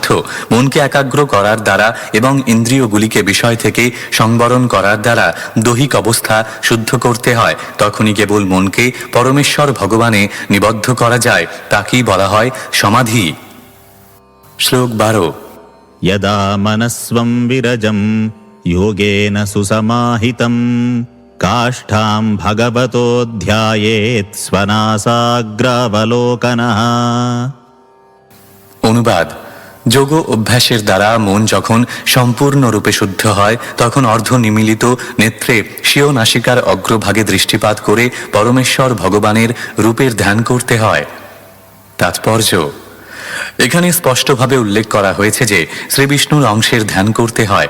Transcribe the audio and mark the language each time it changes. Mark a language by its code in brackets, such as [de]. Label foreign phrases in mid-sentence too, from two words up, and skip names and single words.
[bn] মনকে একাগ্র করার দ্বারা এবং ইন্দ্রিয়গুলিকে বিষয় থেকে সংবরণ করার দ্বারা দৈহিক অবস্থা শুদ্ধ করতে হয়। তখনই কেবল মনকে পরমেশ্বর ভগবানে নিবদ্ধ করা যায়, তাকেই বলা হয় সমাধি। শ্লোক 12। [sa] यदा मनस्वं विरजं योगेन सुसमाहितं काष्ठां भगवतो ध्यायेत् स्वनासाग्रावलोकनः। [bn] অনুবাদ: যোগ অভ্যাসের দ্বারা মন যখন সম্পূর্ণরূপে শুদ্ধ হয় তখন অর্ধ নিমিলিত নেত্রে স্বীয় নাসিকার অগ্রভাগে দৃষ্টিপাত করে পরমেশ্বর ভগবানের রূপের ধ্যান করতে হয়। তাৎপর্য: এখানে স্পষ্টভাবে উল্লেখ করা হয়েছে যে শ্রীবিষ্ণুর অংশের ধ্যান করতে হয়।